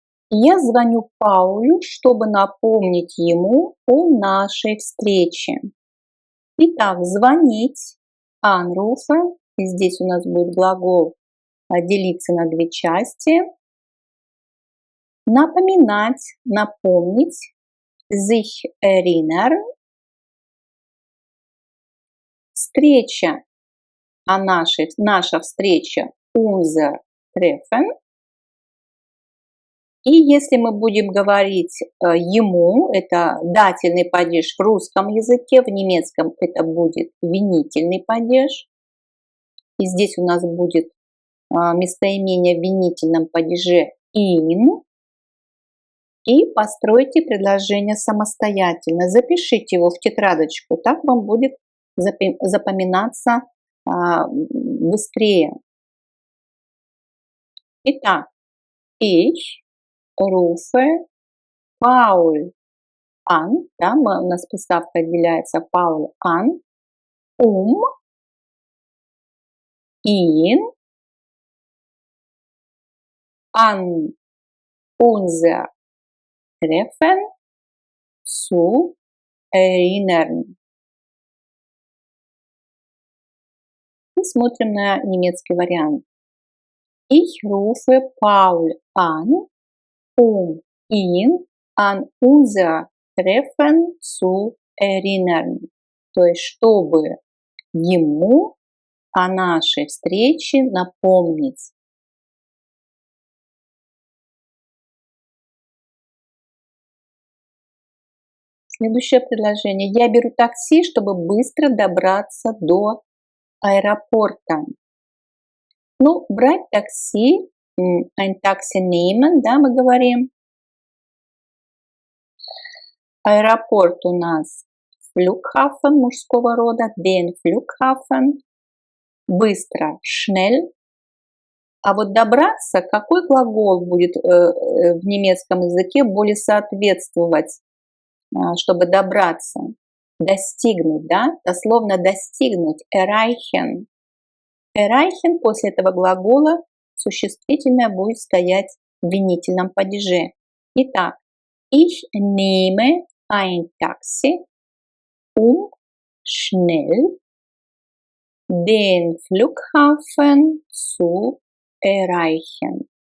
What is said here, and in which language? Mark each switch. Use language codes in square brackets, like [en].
[ru] Я звоню Паулю, чтобы напомнить ему о нашей встрече. Итак, звонить, anrufen, и здесь у нас будет глагол делиться на две части. Напоминать, напомнить, [de] sich erinnern. [ru] Встреча, наша встреча, [de] unser Treffen. [ru] И если мы будем говорить ему, это дательный падеж в русском языке, в немецком это будет винительный падеж. И здесь у нас будет местоимение в винительном падеже in. И постройте предложение самостоятельно. Запишите его в тетрадочку, так вам будет запоминаться быстрее. [de] Итак, ich rufe Paul an, [ru] да, у нас приставка отделяется [de] Paul an, ihn an unser Treffen zu erinnern. [ru] И смотрим на немецкий вариант. [de] Ich rufe Paul an, ihn an unser Treffen zu erinnern. [ru] То есть, чтобы ему о нашей встрече напомнить. Следующее предложение. Я беру такси, чтобы быстро добраться до аэропорта. Ну, брать такси, [de] ein Taxi nehmen, [ru] да, мы говорим. Аэропорт у нас Flughafen мужского рода, [de] den Flughafen. [ru] Быстро, schnell. А вот добраться, какой глагол будет в немецком языке более соответствовать, чтобы добраться? Достигнуть, да? Дословно достигнуть, erreichen. Erreichen после этого глагола существительное будет стоять в винительном падеже. Итак, [de] ich nehme ein Taxi, schnell den Flughafen zu erreichen.